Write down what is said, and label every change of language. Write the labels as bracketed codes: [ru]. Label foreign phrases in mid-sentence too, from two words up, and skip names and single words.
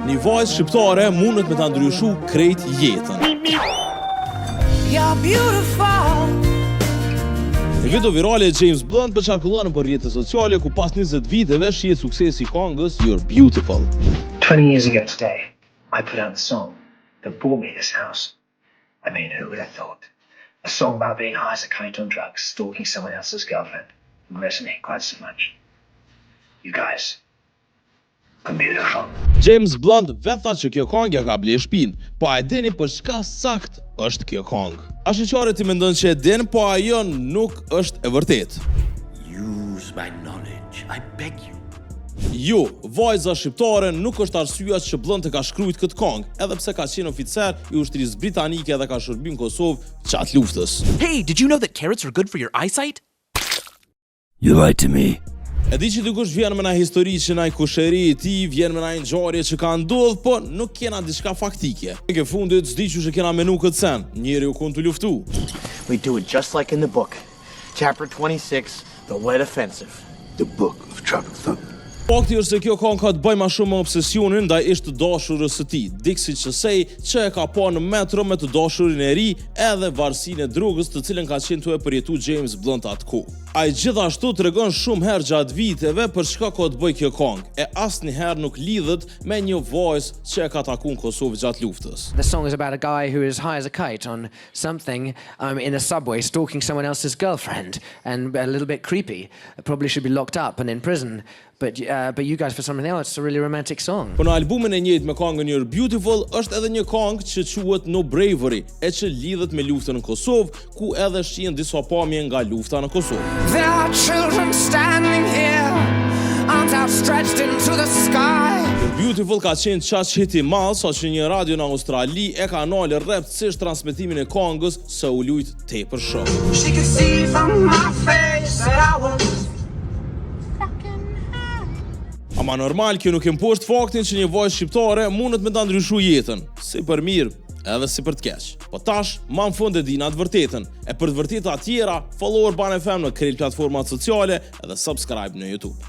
[sq] Një vajzë shqiptare mundet me ta ndryshu krejt jetën. Një video virale e James Blunt përçarkullon për rrjetet sociale ku pas 20 viteve shihet suksesi i këngës You're Beautiful. [en] 20 years ago today, I put out the song that brought me this house. I mean, who would have thought? A song about being high as a kite on drugs, stalking someone else's girlfriend, would resonate quite so much. You guys are beautiful. [sq] James Blunt vetë tha që kjo këngë ja ka ble shpinë, po a e dini për çka sakt është kjo këngë? A shoqëre ti mendon që e din, po ajo nuk është e vërtetë. [en] Use my knowledge, I beg you. [sq] Jo, vajza shqiptare nuk është arsyeja që Blunt e ka shkruajt këtë këngë, edhe pse ka qenë oficer i ushtrisë britanike dhe ka shërbim në Kosovë gjatë luftës. [en] Hey, did you know that carrots are good for your eyesight? You lied to me. [sq] E di që dikush vjen me na histori që na i kusheri i ti, vjen me na ngjarje që ka ndodhur, po nuk kena diçka faktike. Në fundit s'di që kena menu këtë sen, njeri u kon të luftu. [en] We do it just like in the book. Chapter 26, The Lead Offensive. The Book of Tropic Thunder. [sq] Fakti është se kjo këngë ka të bëjë më shumë me obsesionin ndaj ish të dashurës së tij, Dixie Chasey, që e ka pa në metro me të dashurin e ri, edhe varësinë e drogës të cilën ka qenë tu e përjetu James Blunt atkohë. Ai gjithashtu tregon shumë herë gjatë viteve për çka ka të bëjë kjo këngë, e asnjëherë nuk lidhet me një vajzë që e ka takuar në Kosovë gjatë luftës. [en] The song is about a guy who is high as a kite on something in a subway, stalking someone else's girlfriend, and a little bit creepy. Probably should be locked up and in prison. But you guys, for something else, it's a really romantic song. [sq] Po në albumin e njëjtë me këngën You're Beautiful është edhe një këngë që quhet No Bravery, e që lidhet me luftën në Kosovë, ku edhe shihen disa pamje nga lufta në Kosovë. [en] There are children standing here, arms outstretched into the sky. [sq] Beautiful ka qenë qaq hit i madh sa që një radio në Australi e ka nalë rreptësisht transmetimin e këngës se u lut tepër shumë. [en] She could see from my face that I was [sq] Ama normal kjo nuk e mposht faktin që një vajzë shqiptare mundet me ta ndryshu jetën, si për mirë edhe si për të keq. Po tash, ma në fund e dina të vërtetën, e për të vërteta tjera, follower Ban FM në krejt platformat sociale edhe subscribe në YouTube.